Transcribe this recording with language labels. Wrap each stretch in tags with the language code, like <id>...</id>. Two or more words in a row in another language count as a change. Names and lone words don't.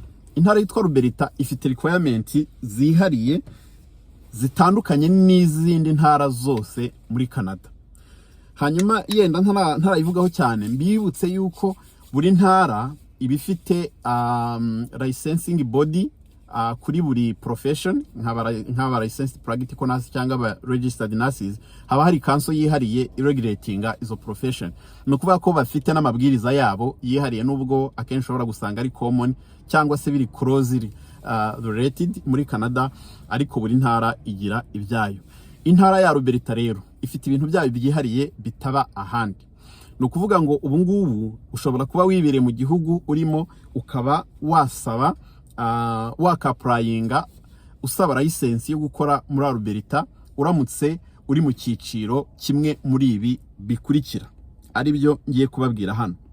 <rw>Intara yitwa Alberta ifite requirement zihariye zitandukanye n'izindi ntara zose muri Canada. Hanyuma yenda ntarayivugaho cyane, mbibutse yuko buri ntara ibifite</rw> <en>licensing body</en> <rw>kuri buri profession nk'aba</rw> <en>licensed practical nurse</en> <rw>cyangwa aba</rw> <en>registered nurses.</en> <rw>Haba hari council yihariye regulatinga izo profession. No kuvuga ko bafite n'amabwiriza yabo yihariye, nubwo akenshi ushobora gusanga ari common cyangwa se biri</rw> <en>closely related</en> <rw>muri Canada, ariko buri ntara igira ibyayo. Intara ya Alberta rero ifite ibintu byayo byihariye bitaba ahandi. No kuvuga ngo ubu ngubu ushobora kuba wibereye mu gihugu urimo ukaba wasaba wakaprayinga usaba license yo gukora muri Alberta uramutse uri mu cyiciro kimwe muri ibi bikurikira, ari byo ngiye kubabwira hano.</rw>